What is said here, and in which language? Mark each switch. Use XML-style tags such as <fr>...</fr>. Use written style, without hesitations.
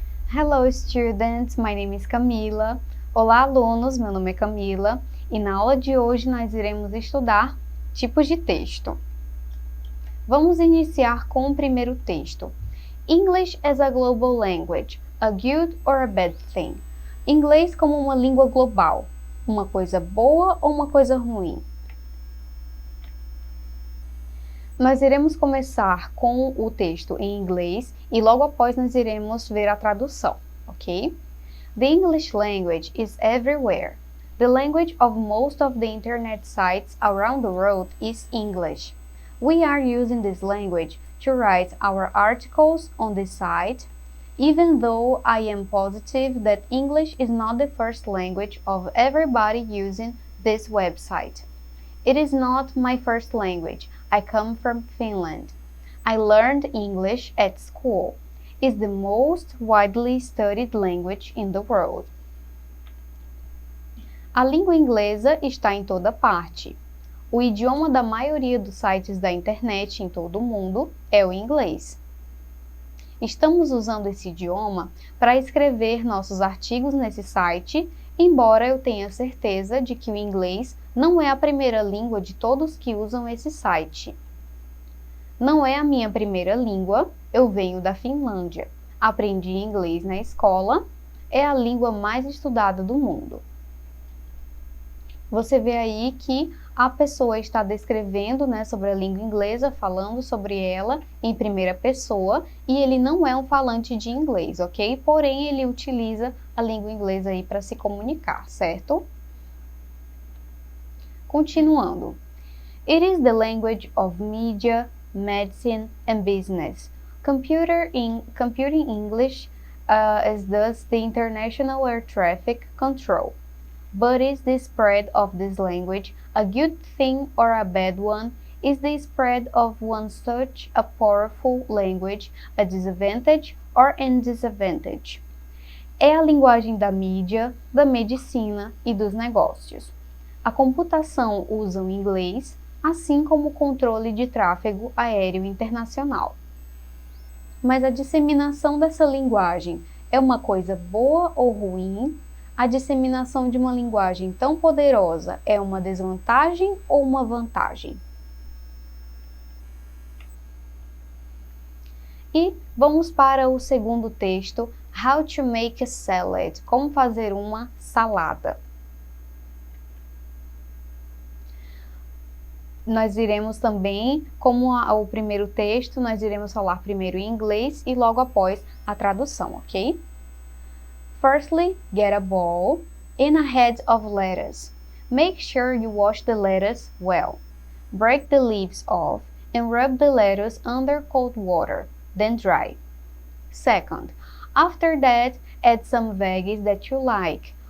<en>Hello students, my name is Camila.</en> <pt>Olá alunos, meu nome é Camila e na aula de hoje nós iremos estudar tipos de texto. Vamos iniciar com o primeiro texto.</pt> <en>English as a global language, a good or a bad thing?</en> <pt>Inglês como uma língua global, uma coisa boa ou uma coisa ruim? Nós iremos começar com o texto em inglês e logo após nós iremos ver a tradução, ok?</pt> <en>The English language is everywhere. The language of most of the internet sites around the world is English. We are using this language to write our articles on this site, even though I am positive that English is not the first language of everybody using this website. It is not my first language. I come from Finland. I learned English at school. It's the most widely studied language in the world.</en> <pt>A língua inglesa está em toda parte. O idioma da maioria dos sites da internet em todo o mundo é o inglês. Estamos usando esse idioma para escrever nossos artigos nesse site, embora eu tenha certeza de que o inglês não é a primeira língua de todos que usam esse site. Não é a minha primeira língua, eu venho da Finlândia. Aprendi inglês na escola, é a língua mais estudada do mundo. Você vê aí que a pessoa está descrevendo, sobre a língua inglesa, falando sobre ela em primeira pessoa, e ele não é um falante de inglês, ok? Porém, ele utiliza a língua inglesa aí para se comunicar, certo? Continuando.</pt> <en>It is the language of media, medicine, and business. Computing English is thus the international air traffic control. But is the spread of this language a good thing or a bad one? Is the spread of one such a powerful language a disadvantage or a disadvantage?</en> <pt>É a linguagem da mídia, da medicina e dos negócios. A computação usa o inglês, assim como o controle de tráfego aéreo internacional. Mas a disseminação dessa linguagem é uma coisa boa ou ruim? A disseminação de uma linguagem tão poderosa é uma desvantagem ou uma vantagem? E vamos para o segundo texto,</pt> <en>How to make a salad,</en> <pt>como fazer uma salada. Nós iremos também, como o primeiro texto, nós iremos falar primeiro em inglês e logo após a tradução, ok?</pt> <en>Firstly, get a bowl and a head of lettuce. Make sure you wash the lettuce well. Break the leaves off and rub the lettuce under cold water, then dry. Second, after that, add some veggies that you like.</en>